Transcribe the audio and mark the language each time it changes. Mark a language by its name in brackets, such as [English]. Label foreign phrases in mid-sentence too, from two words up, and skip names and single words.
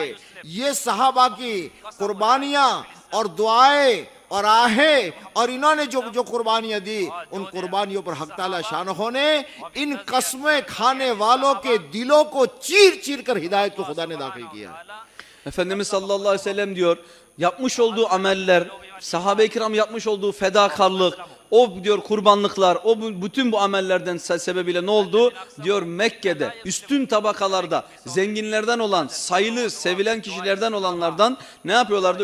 [Hindi] ये सहाबा की कुर्बानियाँ और दुआएं और आहें और इन्होंने जो कुर्बानियाँ दी उन कुर्बानियों पर हक ताला शानहो ने इन कस्में खाने वालों के दिलों को चीर चीर कर हिदायत को खुदा ने दाखिल किया। [Turkish] Efendimiz [Arabic] صلى الله عليه وسلم [Turkish] diyor yapmış olduğu ameller, sahabe-i kiram yapmış olduğu fedakarlık, o diyor kurbanlıklar, o bütün bu amellerden sebebiyle ne oldu? Diyor Mekke'de üstün tabakalarda zenginlerden olan, sayılı, sevilen kişilerden olanlardan ne yapıyorlardı?